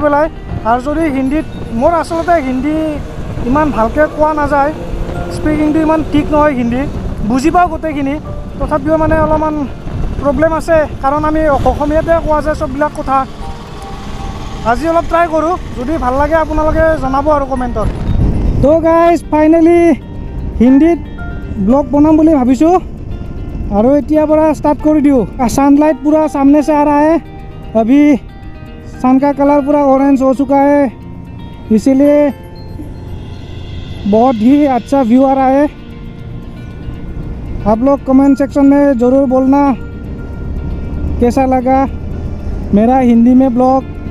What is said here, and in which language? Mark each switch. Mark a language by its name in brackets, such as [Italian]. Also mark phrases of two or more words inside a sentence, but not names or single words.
[Assamese] পেলাই আৰু যদি হিন্দীত মোৰ আচলতে হিন্দী ইমান ভালকৈ কোৱা নাযায় স্পিকিংটো ইমান ঠিক নহয় হিন্দী বুজি পাওঁ গোটেইখিনি তথাপিও মানে অলপমান প্ৰব্লেম আছে কাৰণ আমি অসমীয়াতে কোৱা যায় চববিলাক কথা আজি অলপ ট্ৰাই কৰোঁ যদি ভাল লাগে আপোনালোকে জনাব আৰু কমেণ্টত তো গাইজ ফাইনেলি হিন্দীত ব্লগ বনাম বুলি ভাবিছোঁ [Hindi] और इतना बड़ा स्टार्ट कर दियो सनलाइट पूरा सामने से आ रहा है अभी सन का कलर पूरा ऑरेंज हो चुका है इसीलिए बहुत ही अच्छा व्यू आ रहा है आप लोग [English] comment section [Hindi] में ज़रूर बोलना कैसा लगा मेरा हिंदी में ब्लॉग